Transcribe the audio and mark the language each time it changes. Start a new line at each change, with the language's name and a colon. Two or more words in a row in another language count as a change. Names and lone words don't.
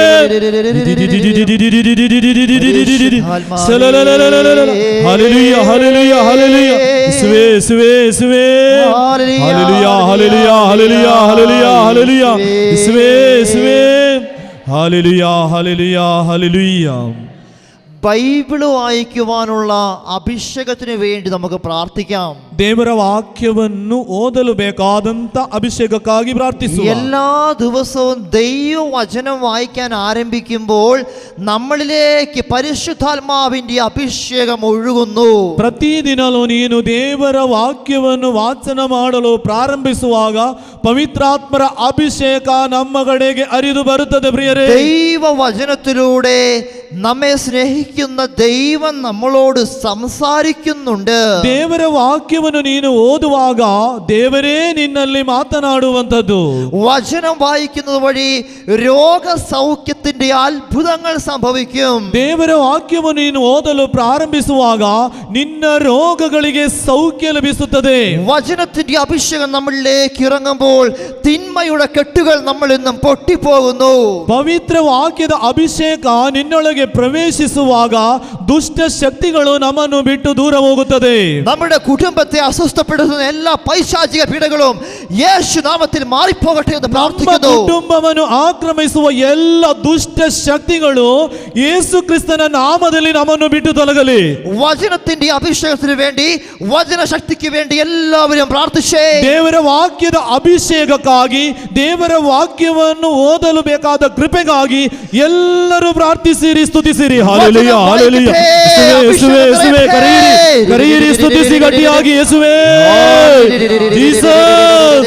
Kannada: ಹಲ್ಲೆಲೂಯಾ ಹಲ್ಲೆಲೂಯಾ ಹಲ್ಲೆಲೂಯಾ ಯೇಸುವೇ ಯೇಸುವೇ ಯೇಸುವೇ ಹಲ್ಲೆಲೂಯಾ ಹಲ್ಲೆಲೂಯಾ ಹಲ್ಲೆಲೂಯಾ ಹಲ್ಲೆಲೂಯಾ ಹಲ್ಲೆಲೂಯಾ ಯೇಸುವೇ ಯೇಸುವೇ ಹಲ್ಲೆಲೂಯಾ ಹಲ್ಲೆಲೂಯಾ ಹಲ್ಲೆಲೂಯಾ.
Malayalam: ബൈബിള് വായിക്കുവാനുള്ള അഭിഷേകത്തിന് വേണ്ടി നമുക്ക് പ്രാർത്ഥിക്കാം.
Kannada: ದೇವರ ವಾಕ್ಯವನ್ನು ಓದಲು ಬೇಕಾದಂತ ಅಭಿಷೇಕಕ್ಕಾಗಿ ಪ್ರಾರ್ಥಿಸುವ.
Malayalam: എല്ലാ ദിവസവും ദൈവവചനം വായിക്കാൻ ആരംഭിക്കുമ്പോൾ നമ്മളിലേക്ക് പരിശുദ്ധാത്മാവിന്റെ അഭിഷേകം ഒഴുകുന്നു.
Kannada: ಪ್ರತಿದಿನಲೂ ನೀನು ದೇವರ ವಾಕ್ಯವನ್ನು ವಾಚನ ಮಾಡಲು ಪ್ರಾರಂಭಿಸುವಾಗ ಪವಿತ್ರಾತ್ಮರ ಅಭಿಷೇಕ ನಮ್ಮ ಕಡೆಗೆ ಹರಿದು ಬರುತ್ತದೆ. ಪ್ರಿಯರೇ,
Malayalam: ദൈവവചനത്തിലൂടെ നമ്മെ സ്നേഹിക്കുന്ന ദൈവം നമ്മളോട് സംസാരിക്കുന്നുണ്ട്.
Kannada: ದೇವರ ವಾಕ್ಯವನ್ನು ನೀನು ಓದುವಾಗ ದೇವರೇ ನಿನ್ನಲ್ಲಿ ಮಾತನಾಡುವಂತದ್ದು.
Malayalam: വചനം വായിക്കുന്നത് വഴി രോഗസൗഖ്യത്തിന്റെ അത്ഭുതങ്ങൾ സംഭവിക്കും.
Kannada: ದೇವರ ವಾಕ್ಯವನ್ನು ನೀನು ಓದಲು ಪ್ರಾರಂಭಿಸುವಾಗ ನಿನ್ನ ರೋಗಗಳಿಗೆ ಸೌಖ್ಯ ಲಭಿಸುತ್ತದೆ.
Malayalam: വചനത്തിന്റെ അഭിഷേകം നമ്മളിലേക്ക് ഇറങ്ങുമ്പോൾ തിന്മയുടെ കെട്ടുകൾ നമ്മളിൽ നിന്നും പൊട്ടിപ്പോകുന്നു.
Kannada: ಪವಿತ್ರ ವಾಕ್ಯದ ಅಭಿಷೇಕ ನಿನ್ನೊಳಗೆ ಪ್ರವೇಶಿಸುವಾಗ ದುಷ್ಟ ಶಕ್ತಿಗಳು ನಮ್ಮನ್ನು ಬಿಟ್ಟು ದೂರ ಹೋಗುತ್ತದೆ.
Malayalam: നമ്മുടെ കുടുംബത്തെ അസ്വസ്ഥപ്പെടുത്തുന്ന എല്ലാ പൈശാചിക പീഡകളും യേശു നാമത്തിൽ മാറിപ്പോകട്ടെ എന്ന് പ്രാർത്ഥിക്കുന്നു.
Kannada: ಕುಟುಂಬವನ್ನು ಆಕ್ರಮಿಸುವ ಎಲ್ಲ ದುಷ್ಟ ಶಕ್ತಿಗಳು ಯೇಸು ಕ್ರಿಸ್ತನ ನಾಮದಲ್ಲಿ ನಮ್ಮನ್ನು ಬಿಟ್ಟು ತೊಲಗಲಿ.
Malayalam: വചനത്തിന്റെ അഭിഷേകത്തിന് വേണ്ടി, വചനശക്തിക്ക് വേണ്ടി എല്ലാവരും പ്രാർത്ഥിച്ചേ.
Kannada: ದೇವರ ವಾಕ್ಯದ ಅಭಿಷೇಕಕ್ಕಾಗಿ, ದೇವರ ವಾಕ್ಯವನ್ನು ಓದಲು ಬೇಕಾದ ಕೃಪೆಗಾಗಿ ಎಲ್ಲರೂ ಪ್ರಾರ್ಥಿಸಿರಿ, ಸ್ತುತಿಸಿರಿ. ಹಾಲೆಲೂಯಾ, ಹಾಲೆಲೂಯಾ. ಯೇಸುವೇ, ಯೇಸುವೇ, ಕರೆಯಿರಿ, ಕರೆಯಿರಿ, ಸ್ತುತಿಸಿ ಗಟ್ಟಿಯಾಗಿ. ಯೇಸುವೇ, ಜೀಸಸ್.